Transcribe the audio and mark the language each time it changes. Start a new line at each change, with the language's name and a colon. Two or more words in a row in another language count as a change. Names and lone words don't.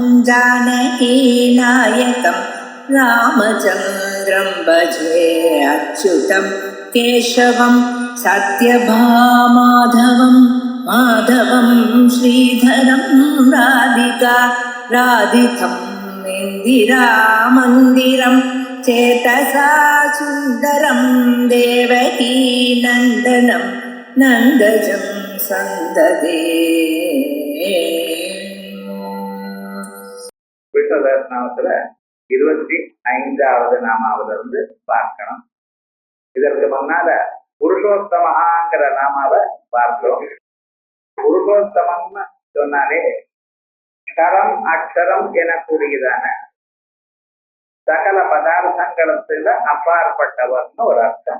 Sanskrit: जानकीनायकं रामचन्द्रं भजे अच्युतं केशवं सत्यभामाधवं माधवं श्रीधरं राधितं इन्दिरामन्दिरं चेतसा सुन्दरं देवकी नन्दनं नन्दजं सन्ददे.
Tamil: விஷ்ணுதர்சனத்துல 25வது நாமாவிலிருந்து பார்க்கணும். இதற்கு முன்னால புருஷோத்தமஹாங்கிற நாமாவை பார்த்தோம். புருஷோத்தமம்னு சொன்னாலே
Sanskrit: क्षरम् अक्षरम्
Tamil: எனக்கூடியதான சகல பதார்த்தங்களத்துல அப்பாற்பட்டவர்னு ஒரு அர்த்தம்.